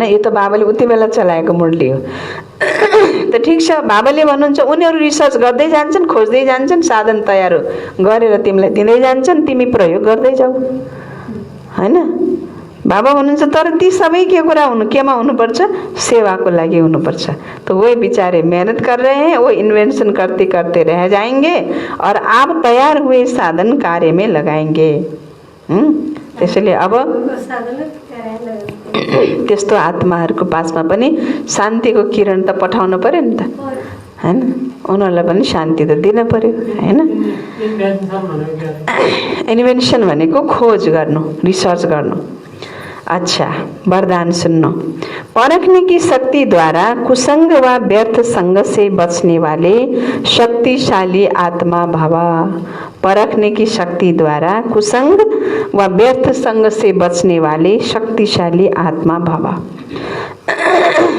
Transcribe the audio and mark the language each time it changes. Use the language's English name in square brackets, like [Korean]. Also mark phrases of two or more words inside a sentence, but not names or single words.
[Nepali] यो त बाबाले उति बेला चलाएको मुरली हो। त ठिक छ, बाबाले भन्नुहुन्छ उनीहरू रिसर्च गर्दै जान्छन्, खोज्दै जान्छन्, साधन तयार गरेर तिमीलाई दिँदै जान्छन्, तिमी प्रयोग गर्दै जाऊ हैन। बाबा भन्नुहुन्छ तर ती सबै के कुरा हुनु, केमा हुनुपर्छ, सेवाको लागि हुनुपर्छ। [Hindi] तो वो बेचारे मेहनत कर रहे हैं, वो इन्वेंशन करते करते रह जाएंगे और आप तैयार हुए साधन कार्य में लगाएंगे। [Nepali] त्यसैले अब त्यस्तो आत्माहरूको पासमा पनि शान्तिको किरण त पठाउनु पर्यो नि त हैन, उनीहरूलाई पनि शान्ति त दिन पर्यो हैन। इन्वेन्सन भनेको खोज गर्नु, रिसर्च गर्नु। [Hindi] अच्छा, वरदान सुन्नो। परखने की शक्ति द्वारा कुसंग व व्यर्थ संग से बचने वाले शक्तिशाली आत्मा भव। परखने की शक्ति द्वारा कुसंग व व्यर्थ संग से बचने वाले शक्तिशाली आत्मा भव।